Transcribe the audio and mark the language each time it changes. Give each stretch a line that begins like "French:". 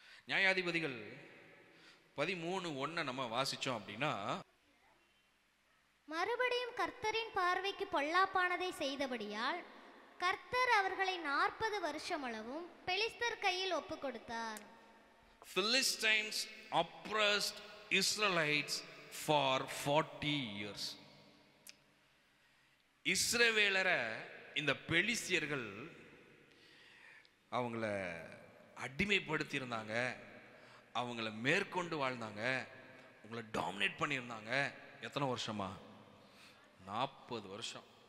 Tamil: நியாயாதிபதிகள் 13:1 நம்ம வாசிச்சோம் அப்படின்னா, மறுபடியும் கர்த்தரின் பார்வைக்கு பொல்லாப்பானதை செய்தபடியால் கர்த்தர் அவர்களை 40 வருஷம் அளவும் பெலிஸ்தர் கையில் ஒப்பு கொடுத்தார்.
English: Philistines oppressed Israelites for 40 years.
Tamil: இஸ்ரவேலரை இந்த பெலிஸ்தியர்கள் அவங்கள அடிமைப்படுத்தி இருந்தாங்க, அவங்கள மேற்கொண்டு வாழ்ந்தாங்க, அவங்கள டாமினேட் பண்ணியிருந்தாங்க. எத்தனை வருஷமா? 40 வருஷம்.